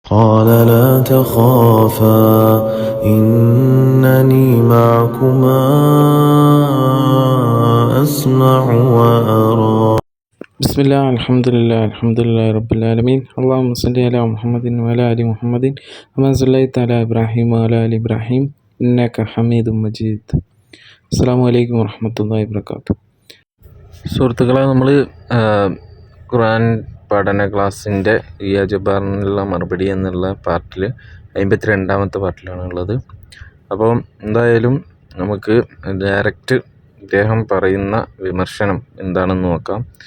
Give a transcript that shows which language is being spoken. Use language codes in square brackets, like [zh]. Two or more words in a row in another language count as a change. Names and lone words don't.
[ar] قال لا تخافا إنني معكما أسمع وأرى. بسم الله الحمد لله رب العالمين. اللهم صل على محمد وعلى آل محمد كما صليت على إبراهيم وعلى آل إبراهيم إنك حميد مجيد. السلام عليكم ورحمة الله وبركاته. [ml] സുഹൃത്തുക്കളെ, നമ്മൾ ഖുർആൻ പഠന ക്ലാസ്സിൻ്റെ ഇ ജബാറിനുള്ള മറുപടി എന്നുള്ള പാർട്ടിൽ 52ാമത്തെ പാർട്ടിലാണുള്ളത്. അപ്പോൾ എന്തായാലും നമുക്ക് ഡയറക്റ്റ് ഇദ്ദേഹം പറയുന്ന വിമർശനം എന്താണെന്ന് നോക്കാം.